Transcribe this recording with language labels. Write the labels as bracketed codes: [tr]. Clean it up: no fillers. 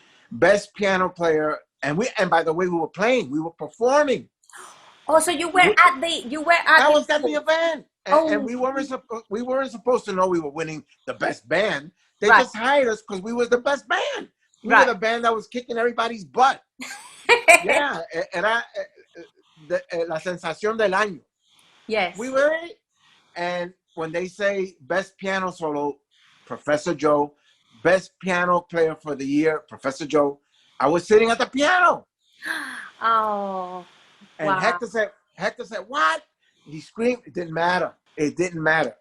[en] Best piano player. And by the way, we were performing. Oh, so you were at the I was at the event. And we weren't supposed to know we were winning the best band. They just hired us because we was the best band. We were the band that was kicking everybody's butt. [es] Yeah, era la sensación del año. [en] Yes. We were it. And when they say best piano solo, Professor Joe, best piano player for the year, Professor Joe, I was sitting at the piano. Oh. And wow. Hector said, what? He screamed. It didn't matter. It didn't matter.